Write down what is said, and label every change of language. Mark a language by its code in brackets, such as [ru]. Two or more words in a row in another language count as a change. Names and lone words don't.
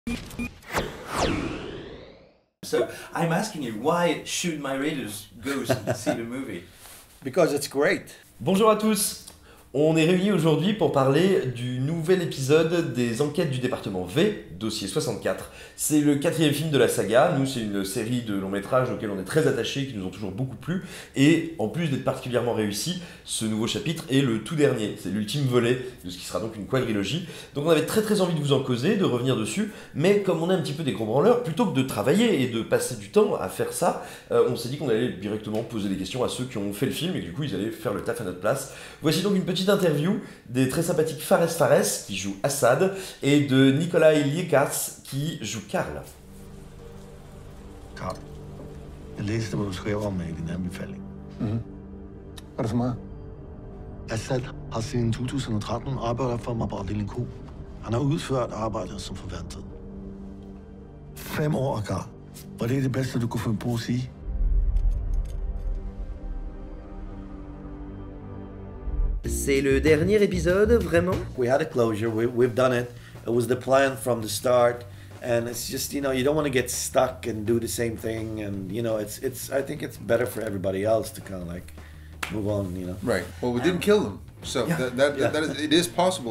[en] So I'm asking you, why should my readers go see the movie? Because it's great. [fr] Bonjour à tous. On est réunis aujourd'hui pour parler du nouvel épisode des Enquêtes du Département V, dossier 64. C'est le 4e film de la saga. Nous, c'est une série de longs métrages auxquels on est très attachés, qui nous ont toujours beaucoup plu. Et en plus d'être particulièrement réussi, ce nouveau chapitre est le tout dernier. C'est l'ultime volet de ce qui sera donc une quadrilogie. Donc on avait très envie de vous en causer, de revenir dessus. Mais comme on est un petit peu des gros branleurs, plutôt que de travailler et de passer du temps à faire ça, on s'est dit qu'on allait directement poser des questions à ceux qui ont fait le film et que du coup ils allaient faire le taf à notre place. Voici donc une petite interview des très sympathiques Fares qui joue Assad et de Nikolaj qui joue Karl. [da] Karl, jeg læste, hvad du skrev om i din anbefaling. Hvad er det for mig? Assad har siden 2013 arbejdet for mig på afdeling Q. Han har udført arbejdet som forventet. 5 år, Karl. Var det det bedste, du kunne finde på at sige? [fr] C'est le dernier épisode, vraiment? [en] We had a closure, we've done it. It was the plan from the start. And it's just, you know, you don't want to get stuck and do the same thing. And, you know, I think it's better for everybody else to kind of like move on, you know. Right. Well, we didn't kill them, so Yeah. that Yeah. is, it is possible.